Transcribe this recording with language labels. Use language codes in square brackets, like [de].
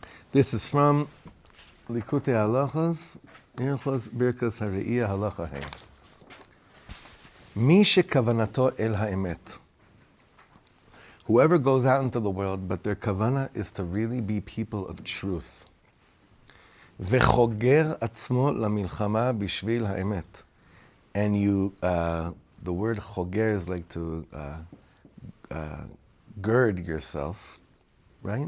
[en] This is from Likutei Halachos, Ilchos Birkas Hareiyah Halacha Hey. [he] Mi shekavanato el ha'emet, [en] Whoever goes out into the world, but their kavana is to really be people of truth. [he] וחוגר עצמו למלחמה בשביל האמת. [en] And you, the word choger is like to gird yourself, right?